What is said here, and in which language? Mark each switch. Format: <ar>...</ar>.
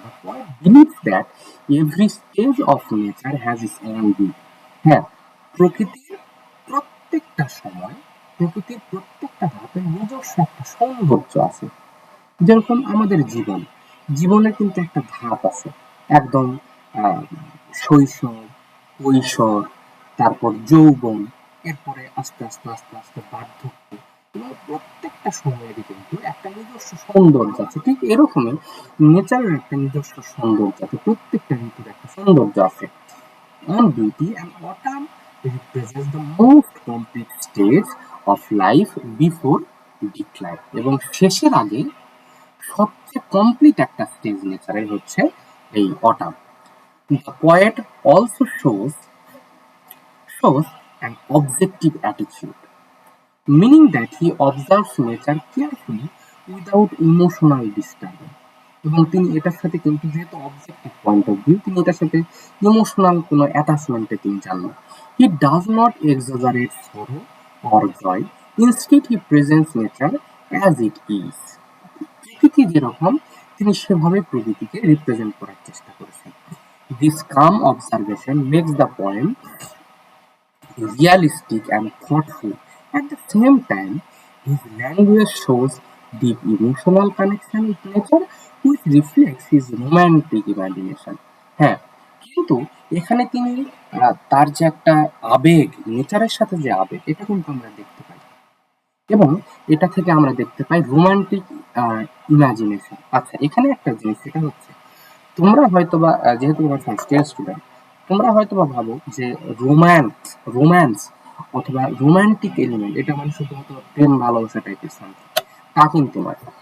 <en>The poet believes that every stage of nature has its own beauty.</en> <bn>হ্যাঁ, প্রকৃতির প্রত্যেকটা সময়, প্রকৃতির প্রত্যেকটা ধাপে নিজস্ব একটা সৌন্দর্য আছে। যেরকম আমাদের জীবনের কিন্তু একটা ধাপ আছে, একদম শৈশব, কৈশোর, তারপর যৌবন, এরপরে আস্তে আস্তে আস্তে আস্তে বার্ধক্য, এবং প্রত্যেকটা সময়েরই কিন্তু একটা নিজস্ব সৌন্দর্য আছে। ঠিক এরকমই নেচারের একটা নিজস্ব সৌন্দর্য আছে, প্রত্যেকটা ঋতুর একটা সৌন্দর্য আছে।</bn> <en>On beauty, and autumn represents the most complete stage of life before decline,</en> <bn>এবং শেষের আগে সবচেয়ে কমপ্লিট একটা স্টেজ নেচারের হচ্ছে এই autumn.</bn> <en>The poet also shows an objective attitude, meaning that he observes nature carefully without emotional disturbance,</en> <bn>এবং তিনি এটার সাথে কিন্তু যেহেতু অবজেক্টিভ পয়েন্ট অফ ভিউ, তিনি এটার সাথে ইমোশনাল কোনো অ্যাটাচমেন্টে তিনি যান না।</bn> <en>He does not exaggerate sorrow or joy, instead he presents nature as it is.</en> <bn>প্রকৃতি যেরকম, তিনি সেভাবে প্রকৃতিকে রিপ্রেজেন্ট করার চেষ্টা করেছেন।</bn> <en>This calm observation makes the poem realistic and thoughtful. At the same time, his language shows deep emotional connection with nature, which reflects his romantic imagination.</en> <bn>হ্যাঁ, কিন্তু এখানে তিনি তার যে একটা আবেগ, নেচারের সাথে যে আবেগ, এটা কিন্তু আমরা দেখতে পাই, এবং এটা থেকে আমরা দেখতে পাই রোমান্টিক ইমাজিনেশন। আচ্ছা, এখানে একটা জিনিস, সেটা হচ্ছে তোমরা হয়তোবা যেহেতু তোমরা ফার্স্ট ইয়ার স্টুডেন্ট, তোমরা হয়তোবা ভাবো যে রোম্যান্স অথবা রোমান্টিক এলিমেন্ট এটা মানে শুধুমাত্র প্রেম ভালোবাসা টাইপের সামথিং, তা কিন্তু নয়।</bn>